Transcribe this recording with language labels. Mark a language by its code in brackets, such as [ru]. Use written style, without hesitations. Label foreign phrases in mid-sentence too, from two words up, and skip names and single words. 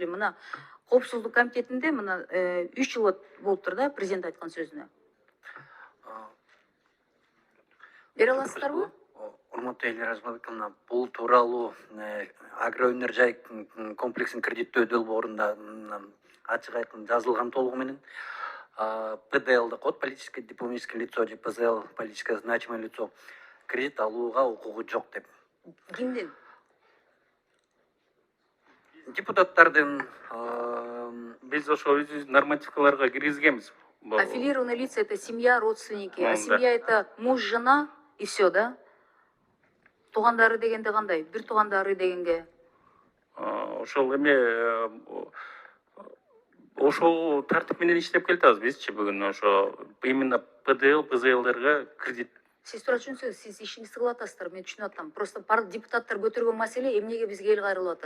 [ky] Мына коопсуздук комитетинде мына 3 жыл болуптур да президент айткан сөзүнө. Бере аласыздарбы? Урматтуу Эльвира Азмабековна, бул тууралуу агроөнөр комплексин кредиттөө долбоорунда ачык айкын жазылган толугу менен. [ru] ПДЛ код, политическое дипломатическое лицо, же ПЗЛ, политическое значимое лицо, [ky] кредит алууга укугу жок деп. Кимдин? Депутаттардын. Биз ошо өзүбүздүн нормативкаларга киргизгенбиз. [ru] Аффилированные лица — это семья, родственники, а семья — это муж, жена и все, да? [ky] Туугандары дегенде кандай? Бир туугандары дегенге? Ошол ошол тартип менен иштеп келатабыз бизчи бүгүн. Ошо именно ПДЛ, ПЗЛдерге кредит. Сиз туура түшүнсөңүз, сиз ишиңизди кылып атасыздар, мен түшүнүп атам. Просто депутаттар көтөргөн маселе эмнеге бизге эл кайрылып атат?